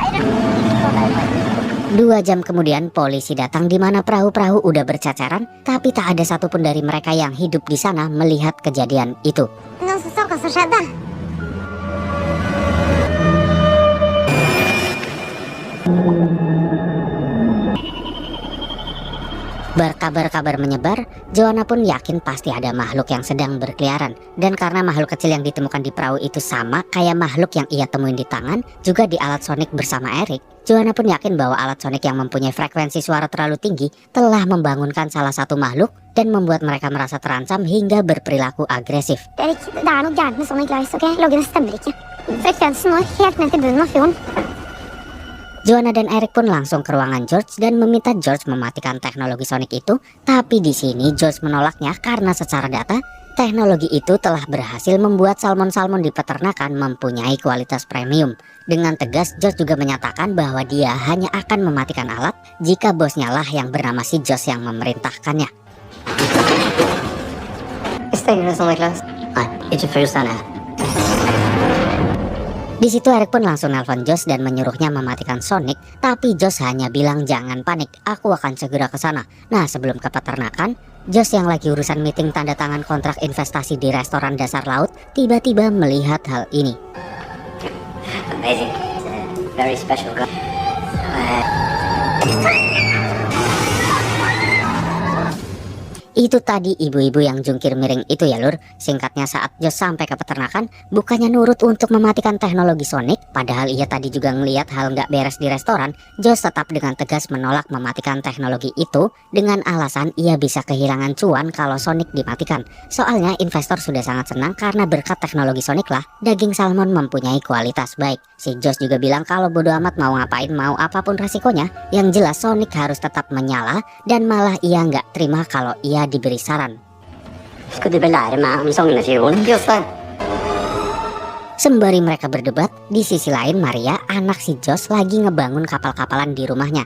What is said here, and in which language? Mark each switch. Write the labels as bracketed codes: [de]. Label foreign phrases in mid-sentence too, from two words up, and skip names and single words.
[id] 2 jam kemudian polisi datang di mana perahu-perahu udah berceceran, tapi tak ada satupun dari mereka yang hidup di sana melihat kejadian itu. [no] Noen som så hva som skjedde? [id] Berkabar-kabar menyebar, Joanna pun yakin pasti ada makhluk yang sedang berkeliaran. Dan karena makhluk kecil yang ditemukan di perahu itu sama kayak makhluk yang ia temuin di tangan, juga di alat sonik bersama Eric, Joanna pun yakin bahwa alat sonik yang mempunyai frekuensi suara terlalu tinggi telah membangunkan salah satu makhluk dan membuat mereka merasa terancam hingga berperilaku agresif. [no] Erik, det er noe gærent med Sonic Lights, ok? Loggene stemmer ikke. Frekvensen når helt ned til bunnen av fjorden. [id] Joanna dan Eric pun langsung ke ruangan George dan meminta George mematikan teknologi sonik itu, tapi di sini George menolaknya karena secara data, teknologi itu telah berhasil membuat salmon-salmon di peternakan mempunyai kualitas premium. Dengan tegas, George juga menyatakan bahwa dia hanya akan mematikan alat jika bosnya lah yang bernama si Josh yang memerintahkannya. [sv] Stänger du Sonic Lights? Nej, inte för just den här. [id] Di situ Eric pun langsung nelpon Josh dan menyuruhnya mematikan Sonic, tapi Josh hanya bilang jangan panik, aku akan segera ke sana. Nah, sebelum ke peternakan, Josh yang lagi urusan meeting tanda tangan kontrak investasi di restoran dasar laut, tiba-tiba melihat hal ini. [en] Amazing. It's a very special guy. [id] Itu tadi ibu-ibu yang jungkir miring itu ya lur. Singkatnya saat Josh sampai ke peternakan, bukannya nurut untuk mematikan teknologi Sonic, padahal ia tadi juga ngelihat hal nggak beres di restoran, Josh tetap dengan tegas menolak mematikan teknologi itu dengan alasan ia bisa kehilangan cuan kalau Sonic dimatikan. Soalnya investor sudah sangat senang karena berkat teknologi Sonic lah, daging salmon mempunyai kualitas baik. Si Josh juga bilang kalau bodo amat mau ngapain, mau apapun resikonya, yang jelas Sonic harus tetap menyala dan malah ia nggak terima kalau ia diberi saran. [sv] Ska du väl lära mig om sångnefjorden, Gustav? [id] Sembari mereka berdebat, di sisi lain Maria, anak si Josh, lagi ngebangun kapal-kapalan di rumahnya.